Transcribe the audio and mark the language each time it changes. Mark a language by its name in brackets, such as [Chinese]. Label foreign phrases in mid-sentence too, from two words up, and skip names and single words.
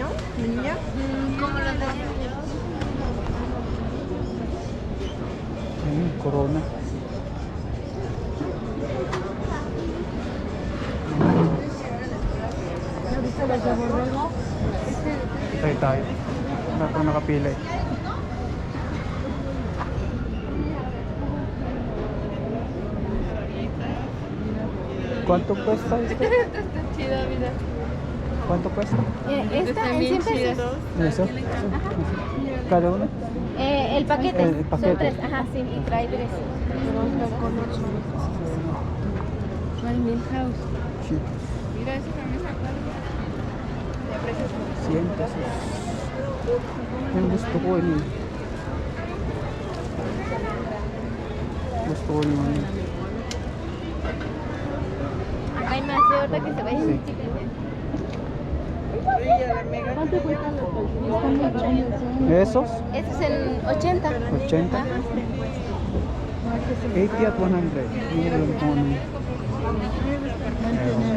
[Spanish] ¿Niña? ¿Cómo lo tenemos? Corona. [Filipino] Tayo. Wala pang nakapila eh. [Spanish] ¿Cuánto cuesta esto? ¿Cuánto cuesta? Esta en 100 pesos. ¿Eso? ¿Cada uno? El paquete. El paquete. Son 3. Ajá, sí, y trae 3. Sí. Mira, eso también se acuerda. [Filipino] 100 pesos. Yung gusto ko yun. Gusto ko yung ano. [Spanish] Hay más de ahorita que se vayan Sí. chicas. ¿Esos? Este es en 80. [Filipino] 80? 80 at 100. Hindi ko alam kung ano. Ewan ko.